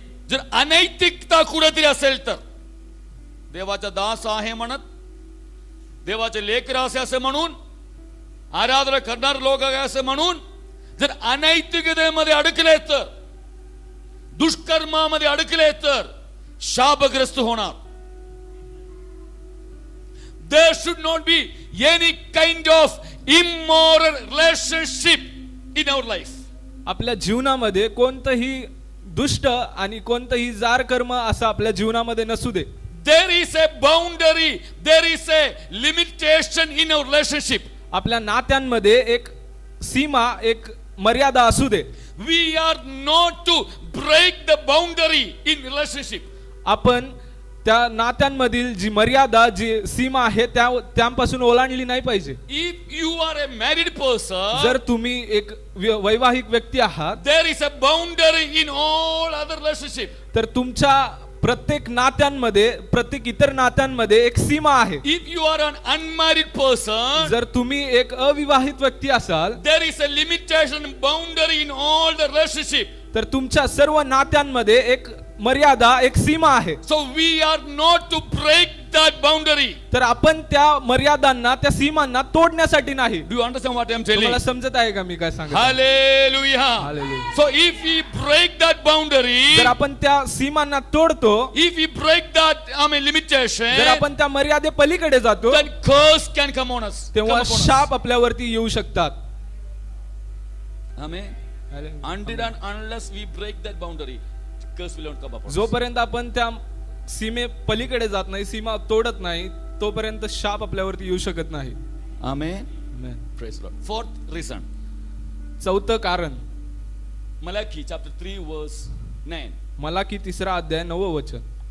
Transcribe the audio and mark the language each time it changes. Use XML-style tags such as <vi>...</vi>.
<mr>जर अनैतिकता कुठेतरी असेल तर देवाचा दास आहे म्हणत, देवाचे लेकर असे असे म्हणून, आराधना करणारे लोक आहे असे म्हणून जर अनैतिकतेमध्ये अडकले तर, दुष्कर्मामध्ये अडकले तर शापग्रस्त होणार.</mr> <en>There should not be any kind of immoral relationship in our life.</en> <mr>आपल्या जीवनामध्ये कोणतंही दुष्ट आणि कोणतंही जार कर्म असं आपल्या जीवनामध्ये नसू दे.</mr> <en>There is a boundary, there is a limitation in our relationship.</en> <mr>आपल्या नात्यांमध्ये एक सीमा, एक मर्यादा असू दे.</mr> <en>We are not to break the boundary in relationship.</en> <mr>आपण त्या नात्यांमधील जी मर्यादा, जी सीमा आहे त्यापासून ओलांडली नाही पाहिजे.</mr> <en>If you are a married person,</en> <mr>जर तुम्ही एक वैवाहिक व्यक्ती आहात,</mr> <en>there is a boundary in all other relationship.</en> <mr>तर तुमच्या प्रत्येक नात्यांमध्ये, प्रत्येक इतर नात्यांमध्ये एक सीमा आहे.</mr> <en>If you are an unmarried person,</en> <mr>जर तुम्ही एक अविवाहित व्यक्ती असाल,</mr> <en>there is a limitation boundary in all the relationship.</en> <mr>तर तुमच्या सर्व नात्यांमध्ये एक मर्यादा, एक सीमा आहे.</mr> <en>So we are not to break that boundary.</en> <mr>तर आपण त्या मर्यादांना, त्या सीमांना तोडण्यासाठी नाही.</mr> <en>Do you understand what I am telling?</en> <mr>तुम्हाला समजत आहे का मी काय सांगतो?</mr> <en>Hallelujah. Hallelujah. So if we break that boundary,</en> <mr>जर आपण त्या सीमांना तोडतो,</mr> <en>if we break that limitation,</en> <mr>जर आपण त्या मर्यादे पलीकडे जातो,</mr> <en>then curse can come on us.</en> <mr>तेव्हा</mr> <en>Come upon us.</en> <mr>शाप आपल्यावरती येऊ शकतात.</mr> <en>Amen. Until and unless we break that boundary, curse will not come upon us.</en> <mr>जोपर्यंत आपण त्या सीमे पलीकडे जात नाही, सीमा तोडत नाही, तोपर्यंत शाप आपल्यावरती येऊ शकत नाही.</mr> <en>Amen. Amen. Praise the Lord. Fourth reason.</en> <mr>चौथं कारण,</mr> <en>Malachi chapter 3 verse 9.</en> <mr>मलाकी 3 अध्याय 9 वचन.</mr>